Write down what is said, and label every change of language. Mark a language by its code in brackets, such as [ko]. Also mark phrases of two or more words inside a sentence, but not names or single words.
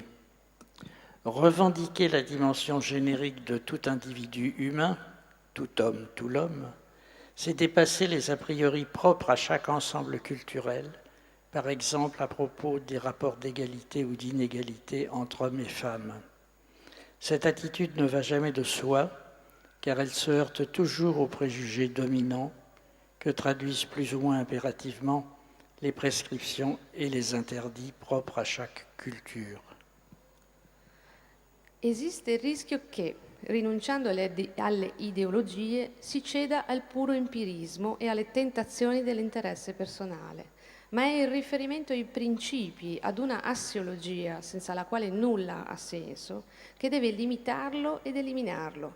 [fr] Revendiquer la dimension générique de tout individu humain, tout homme, tout l'homme, c'est dépasser les a priori propres à chaque ensemble culturel, par exemple à propos des rapports d'égalité ou d'inégalité entre hommes et femmes. Cette attitude ne va jamais de soi, car elle se heurte toujours aux préjugés dominants que traduisent plus ou moins impérativement les prescriptions et les interdits propres à chaque culture. [it] Esiste il rischio che, rinunciando alle ideologie, si ceda al puro empirismo e alle tentazioni dell'interesse personale, ma è il riferimento ai principi, ad una assiologia senza la quale nulla ha senso, che deve limitarlo ed eliminarlo.